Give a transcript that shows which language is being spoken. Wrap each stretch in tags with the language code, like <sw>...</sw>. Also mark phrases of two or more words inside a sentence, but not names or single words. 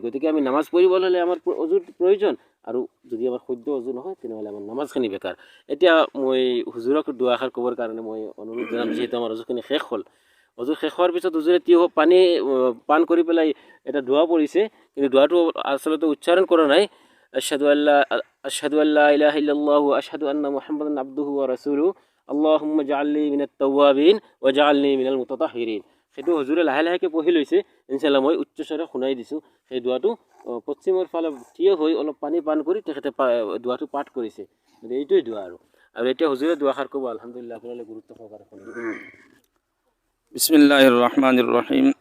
<as>গতিকে আমি নামাজ পঢ়িবলৈ হ'লে আমাৰ অজুৰ প্ৰয়োজন, আৰু যদি আমাৰ শুদ্ধ অজু নহয় তেনেহ'লে আমাৰ নামাজখিনি বেকাৰ। এতিয়া মই হুজুৰক দুআষাৰ ক'বৰ কাৰণে মই অনুৰোধ জনাম, যিহেতু আমাৰ অজুখিনি শেষ হ'ল। অজু শেষ হোৱাৰ পিছত হুজুৰে তিয়ঁহ পানী পান কৰি পেলাই এটা দোৱা পঢ়িছে, কিন্তু দোৱাটো আচলতে উচ্চাৰণ কৰা নাই।</as> <ar>أشهد أن لا إله إلا الله وأشهد أن محمدا عبده ورسوله اللهم اجعلني من التوابين واجعلني من المتطهرين.</ar> <as>সেইটো হুজুৰে লাহে লাহেকৈ পঢ়ি লৈছে। ইনশাআল্লাহ মই উচ্চস্বৰে শুনাই দিছোঁ। সেই দোৱাটো পশ্চিমৰ ফালে থিয় হৈ অলপ পানী পান কৰি তেখেতে দোৱাটো পাঠ কৰিছে। এইটোৱেই দোৱা। আৰু এতিয়া হুজুৰে দুআষাৰ ক'ব। আলহামদুলিল্লাহ, আপোনালোকে গুৰুত্ব সহকাৰে শুনিব।</as> <ar>بسم الله الرحمن الرحيم.</ar>